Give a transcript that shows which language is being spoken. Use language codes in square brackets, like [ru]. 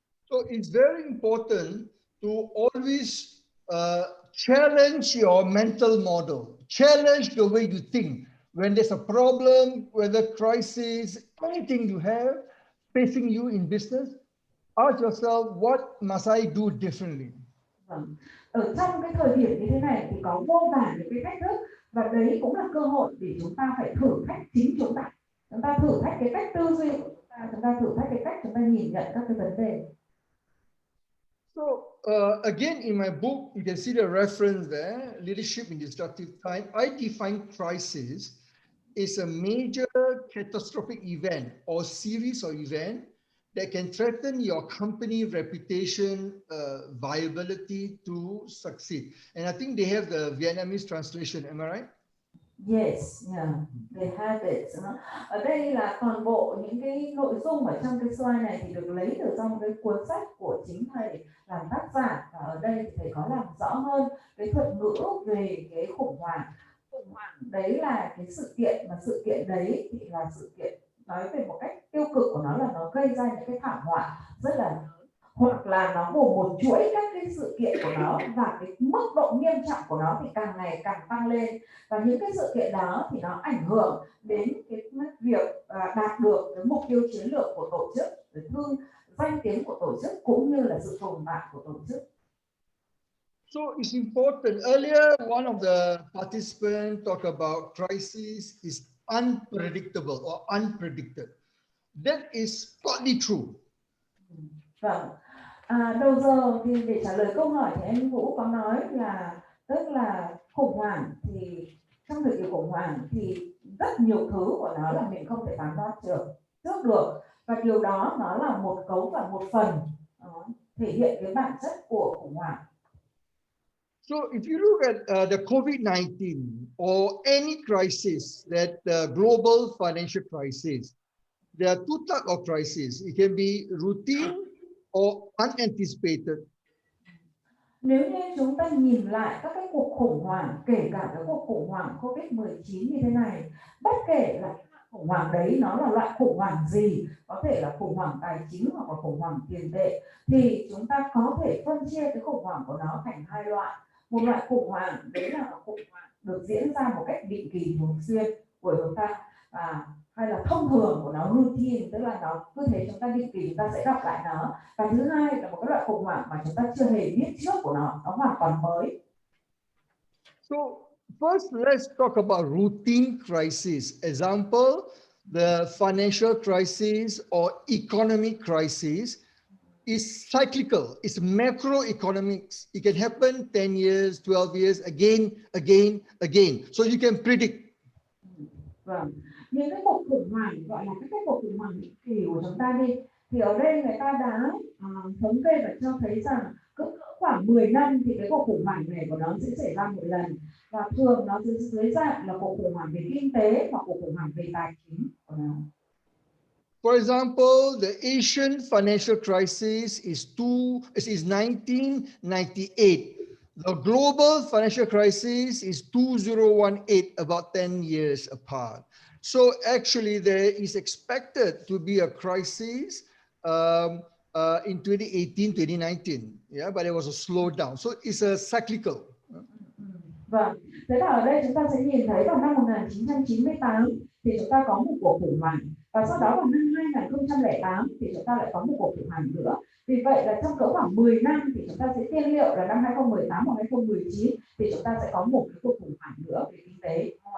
[en] So it's very important to always challenge your mental model, challenge the way you think. When there's a problem, whether crisis, anything you have facing you in business, ask yourself, what must I do differently? [vi] Ở trong cái thời điểm như thế này thì có vô vàn những cái thách thức, và đấy cũng là cơ hội để chúng ta phải thử thách chính chúng ta. Chúng ta thử thách cái cách tư duy của chúng ta thử thách cái cách chúng ta nhìn nhận các cái vấn đề. [en] So again, in my book, you can see the reference there, Leadership in Disruptive Time. I define crisis is a major catastrophic event or series of events that can threaten your company reputation, viability to succeed. And I think they have the Vietnamese translation, am I right? Yes, yeah, they have it. [vi] Ở đây là toàn bộ những cái nội dung ở trong cái slide này thì được lấy từ trong cái cuốn sách của chính thầy làm tác giả, và ở đây thì thầy có làm rõ hơn cái thuật ngữ về cái khủng hoảng. Khủng hoảng đấy là cái sự kiện, mà sự kiện đấy thì là sự kiện nói về một cách tiêu cực của nó là nó gây ra những cái thảm họa rất là lớn, hoặc là nó gồm một chuỗi các cái sự kiện của nó và cái mức độ nghiêm trọng của nó thì càng ngày càng tăng lên, và những cái sự kiện đó thì nó ảnh hưởng đến cái việc đạt được cái mục tiêu chiến lược của tổ chức, thương danh tiếng của tổ chức cũng như là sự tồn tại của tổ chức. [en] So it's important. Earlier, one of the participants talked about crisis is unpredictable or unpredicted. That is totally true. [vi] Vâng. Đầu giờ thì để trả lời câu hỏi thì anh Vũ có nói là tức là khủng hoảng thì trong thời kỳ khủng hoảng thì rất nhiều thứ của nó là mình không thể phán đoán trước được, và điều đó nó là một cấu và một phần thể hiện cái bản chất của khủng hoảng. [en] So if you look at the COVID-19 or any crisis, that global financial crisis, there are two types of crises. It can be routine or unanticipated. [vi] Nếu như chúng ta nhìn lại các cái cuộc khủng hoảng, kể cả cái cuộc khủng hoảng COVID-19 như thế này, bất kể là khủng hoảng đấy nó là loại khủng hoảng gì, có thể là khủng hoảng tài chính hoặc là khủng hoảng tiền tệ, thì chúng ta có thể phân chia cái khủng hoảng của nó thành hai loại. Một loại khủng hoảng đấy là khủng hoảng được diễn ra một cách định kỳ thường xuyên của chúng ta, hay là thông thường của nó, routine, tức là nó cứ thế chúng ta định kỳ chúng ta sẽ gặp lại nó. Và thứ hai là một cái loại khủng hoảng mà chúng ta chưa hề biết trước của nó hoàn toàn mới. [en] So first, let's talk about routine crisis. Example, the financial crisis or economic crisis is cyclical. It's macroeconomics. It can happen 10 years, 12 years, again. So you can predict. [vi] Vâng. Những cái cuộc khủng hoảng gọi là các cái cuộc khủng hoảng định kỳ của chúng ta đi, thì ở đây người ta đã thống kê và cho thấy rằng cứ khoảng 10 năm thì cái cuộc khủng hoảng này của nó sẽ xảy ra một lần, và thường nó dưới dạng là cuộc khủng hoảng về kinh tế hoặc cuộc khủng hoảng về tài chính của nó. [en] For example, the Asian financial crisis is 1998. The global financial crisis is 2018, about 10 years apart. So actually there is expected to be a crisis in 2018, 2019, yeah, but it was a slowdown. So it's a cyclical. [vi] Vâng, thế là ở đây chúng ta sẽ nhìn thấy vào năm 1998 thì chúng ta có một cuộc khủng hoảng, và sau đó vào năm 2008 thì chúng ta lại có một cuộc khủng hoảng nữa. Vì vậy là trong cỡ khoảng 10 năm thì chúng ta sẽ tiên liệu là năm 2018 hoặc 2019 thì chúng ta sẽ có một cái cuộc khủng hoảng nữa về kinh tế.